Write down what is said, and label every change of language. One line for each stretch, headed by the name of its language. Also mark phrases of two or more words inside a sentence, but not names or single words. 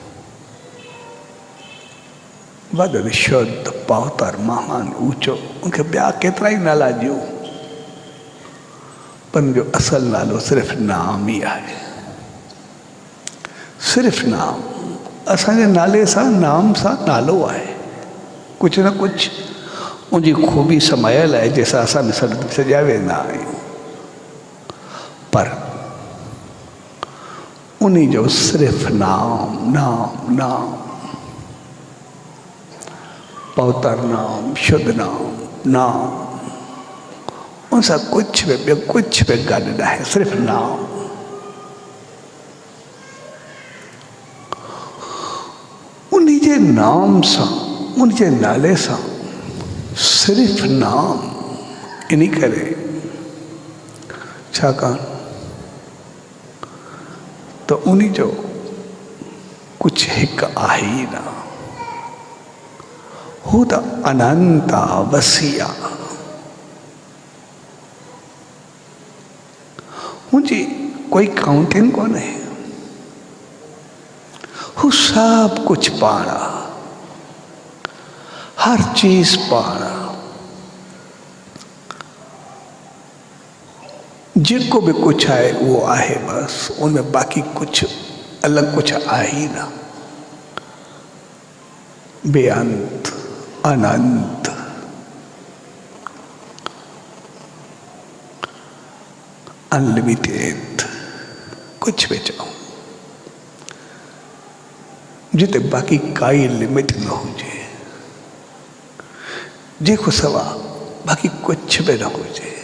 Sindhi: वॾो शुद्ध पावतर महान ऊंचो, उनखे ॿिया केतिरा ई नाला ॾियो, पर उनजो असल नालो सिर्फ़ु नाम ई आहे। सिर्फ़ु नाम। असांजे नाले सां, नाम सां नालो आहे, कुझु न कुझु उनजी खूबी समायल आहे जंहिंसां असां सॼा वेंदा आहियूं। पर उन्हीं जो सिर्फ नाम नाम नाम, पवित्र नाम, शुद्ध नाम नाम, उनसा कुछ भी गॾु न आहे, सिर्फ नाम। उन्हीं जे नाम सां, उन जे नाले सां, सिर्फ नाम। इन करे छाकाणि तो उन्हीं जो कुछ हिकु आहे ई न, हू त अनंत वसी आहे। हुनजी कोई काउंटिंग कोन्हे, हू सब कुछ पाण आहे, हर चीज पाण आहे। जेको भी कुछ आहे वो आहे बस, उनमें बाकी कुछ अलग कुछ आहे ही ना। बेअंत, अनंत, अनलिमिटेड, कुछ भी चओ, जिते बाकी काई लिमिट न हुजे, जेको सवा बाकी कुछ भी न हुजे।